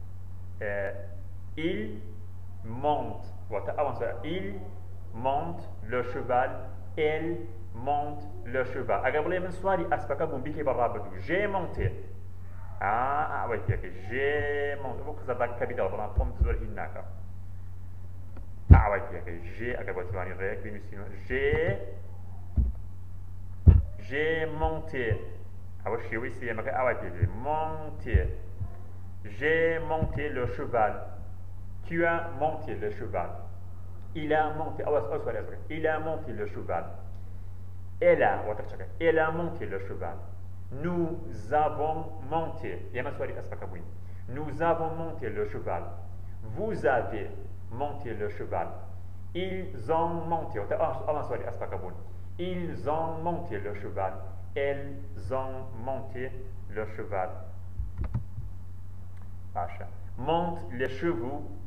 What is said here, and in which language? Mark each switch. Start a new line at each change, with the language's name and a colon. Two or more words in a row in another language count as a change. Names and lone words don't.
French: il monte
Central Kurdish: واتە ئەوان سوار
French: il monte le cheval elle monte le cheval
Central Kurdish: ئەگەر بڵێ من سواری ئەسپەکە بووم بیکەی بەڕابردوو
French: j'ai monté
Central Kurdish: ئەوەی پێکەی
French: j'ai monté
Central Kurdish: بۆ قسەدان کەپیتاڵ بەڵام تۆم زۆر هین ناکەم ئەوەی پێکەی j'ai ئەگەر بە توانی ڕێک بنووسینەوە
French: j'ai monté
Central Kurdish: ئەوە شێوەی سێمەکە ئەوەی پێکەی
French: monté j'ai monté le cheval tu as monté le cheval il a monté il a monté le cheval elle a monté le cheval nous avons monté
Central Kurdish: ئێمە سواری ئەسپەکە بووین
French: Nous avons monté le cheval. Vous avez monté le cheval. Ils ont monté. Ils ont monté le cheval. Elles ont monté le cheval. Monte les chevaux.